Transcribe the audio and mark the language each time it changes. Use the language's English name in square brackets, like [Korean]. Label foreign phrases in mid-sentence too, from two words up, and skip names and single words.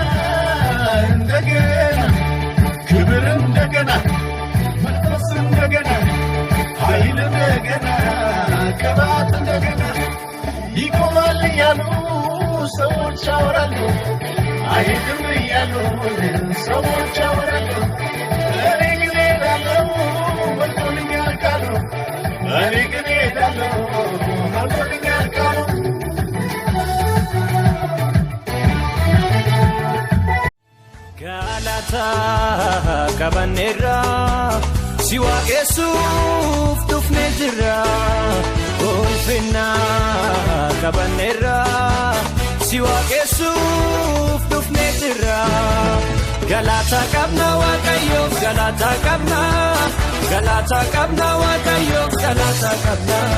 [Amharic] ክብር እንደገና መንፈስ እንደገና ኃይል እንደገና ቅባት እንደገና ይቆማል እያሉ ሰዎች ያወራሉ አይሄድም እያሉ ሰዎች ያወራሉ እኔ ግን እሄዳለሁ መልሶልኛል ቃሉ እኔ ግን እሄዳለሁ መልሶልኛል ቃሉ [Oromo] Galata kabanera siwaqesuuf dhufne jirra ulfinna kabanera siwaqesuuf dhufne jirra galata qabna waaqayyoof galata qabna waaqayyoof galata qabna